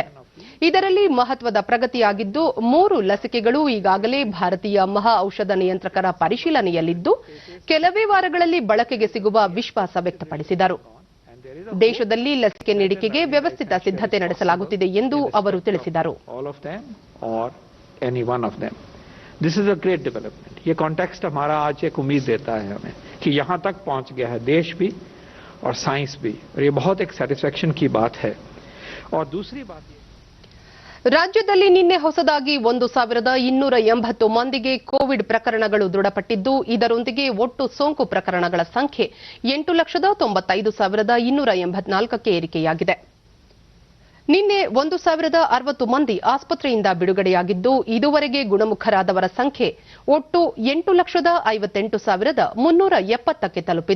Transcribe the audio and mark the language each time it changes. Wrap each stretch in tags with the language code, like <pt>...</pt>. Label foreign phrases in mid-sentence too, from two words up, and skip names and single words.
<kn>ಇದರಲ್ಲಿ ಮಹತ್ವದ ಪ್ರಗತಿಯಾಗಿದ್ದು, 3 ಲಸಿಕೆಗಳು ಈಗಾಗಲೇ ಭಾರತೀಯ ಮಹಾ ಔಷಧ ನಿಯಂತ್ರಕರ ಪರಿಶೀಲನೆಯಲ್ಲಿದ್ದು, ಕೆಲವೇ ವಾರಗಳಲ್ಲಿ ಬಳಕೆಗೆ ಸಿಗುವ ವಿಶ್ವಾಸ ವ್ಯಕ್ತಪಡಿಸಿದರು. ದೇಶದಲ್ಲಿ ಲಸಿಕೆ ನೀಡಿಕೆಗೆ ವ್ಯವಸ್ಥಿತ ಸಿದ್ಧತೆ ನಡೆಸಲಾಗುತ್ತಿದೆ ಎಂದು ಅವರು ತಿಳಿಸಿದರು.</kn> <en>This is a great development.</en> <hi>ये कॉन्टेक्स्ट हमारा आज एक उम्मीद देता है हमें कि यहाँ तक पहुँच गया है देश भी और साइंस भी, और ये बहुत एक सेटिस्फैक्शन की बात है. और दूसरी बात</hi> <kn>ರಾಜ್ಯದಲ್ಲಿ ನಿನ್ನೆ ಹೊಸದಾಗಿ 1280 ಮಂದಿಗೆ ಕೋವಿಡ್ ಪ್ರಕರಣಗಳು ದೃಢಪಟ್ಟಿದ್ದು, ಇದರೊಂದಿಗೆ ಒಟ್ಟು ಸೋಂಕು ಪ್ರಕರಣಗಳ ಸಂಖ್ಯೆ 8,95,284ಕ್ಕೆ ಏರಿಕೆಯಾಗಿದೆ. ನಿನ್ನೆ 1,060 ಮಂದಿ ಆಸ್ಪತ್ರೆಯಿಂದ ಬಿಡುಗಡೆಯಾಗಿದ್ದು, ಇದುವರೆಗೆ ಗುಣಮುಖರಾದವರ ಸಂಖ್ಯೆ ಒಟ್ಟು 8,58,370ಕ್ಕೆ ತಲುಪಿದೆ.</kn>